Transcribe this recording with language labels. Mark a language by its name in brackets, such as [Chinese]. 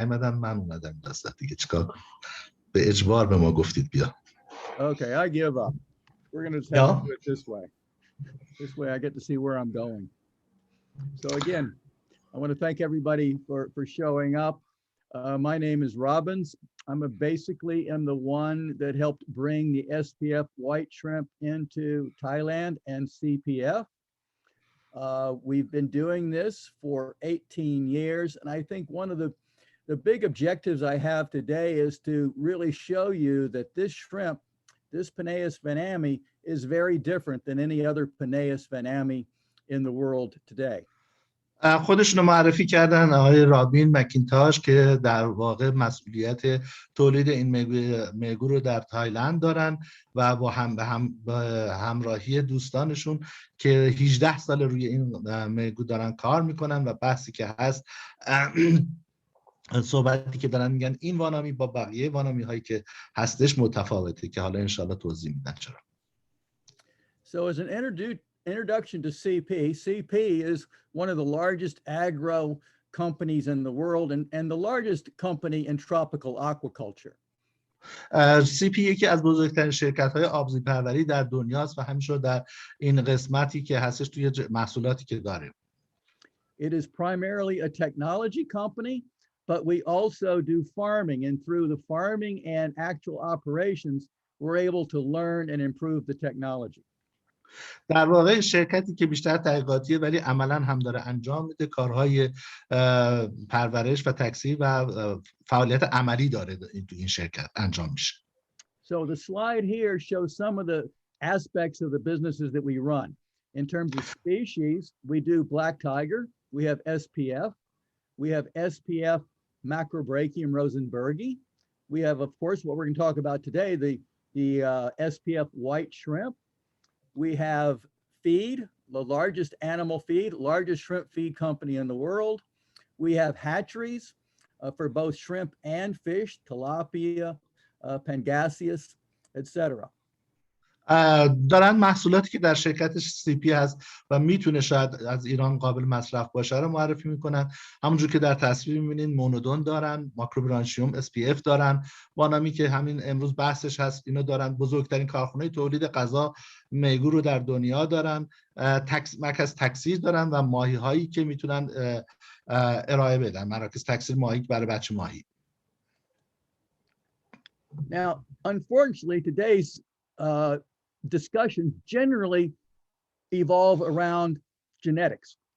[Persian] نیومدن، من اومدم دست دیگه چیکار کنم؟ به اجبار به ما گفتید بیا. [English] Okay, I give up. We're going to just have to Yeah. do it this way. This way I get to see where I'm going. So again, I want to thank everybody for showing up. My name is Robbins. I'm basically am the one that helped bring the SPF white shrimp into Thailand and CPF. We've been doing this for 18 years. And I think one of the big objectives I have today is to really show you that this shrimp, this Penaeus vanami, is very different than any other Penaeus vanami in the world today. [Persian] خودشون رو معرفی کردن آقای رابین مکینتاش که در واقع مسئولیت تولید این میگو رو در تایلند دارن و با همراهی دوستانشون که 18 سال روی این میگو دارن کار میکنن و بحثی که هست صحبتی که دارن میگن این وانامی با بقیه وانامی هایی که هستش متفاوته که حالا انشالله توضیح میدن چرا. [English] So as an introduction to CP, CP is one of the largest agro companies in the world and the largest company in tropical aquaculture. [Persian] CP یکی از بزرگترین شرکت‌های آبزی پروری در دنیاست و همینطور در این قسمتی که هستش توی محصولاتی که داره. [English] It is primarily a technology company, but we also do farming, and through the farming and actual operations, we're able to learn and improve the technology. [Persian] در واقع شرکتی که بیشتر تحقیقاتیه ولی عملاً هم داره انجام میده، کارهای پرورش و تکثیر و فعالیت عملی داره تو این شرکت انجام میشه. [English] So the slide here shows some of the aspects of the businesses that we run. In terms of species, we do black tiger, we have SPF, we have SPF Macrobrachium rosenbergi. We have, of course, what we're going to talk about today, the SPF white shrimp. We have feed, the largest animal feed, largest shrimp feed company in the world. We have hatcheries for both shrimp and fish, tilapia, pangasius, etc. [Persian] دارن محصولاتی که در شرکتش سی پی هست و میتونه شاید از ایران قابل مصرف باشه رو معرفی میکنن. همونجور که در تصویر میبینین مونودون دارن، ماکروبرانشیوم اس پی اف دارن، وانامی که همین امروز بحثش هست اینو دارن. بزرگترین کارخانه تولید غذا میگو رو در دنیا دارن، مرکز تکثیر دارن و ماهی هایی که میتونن ارائه بدن، مراکز تکثیر ماهی برای بچه ماهی. [English] Now, unfortunately, today's discussion generally evolve around genetics.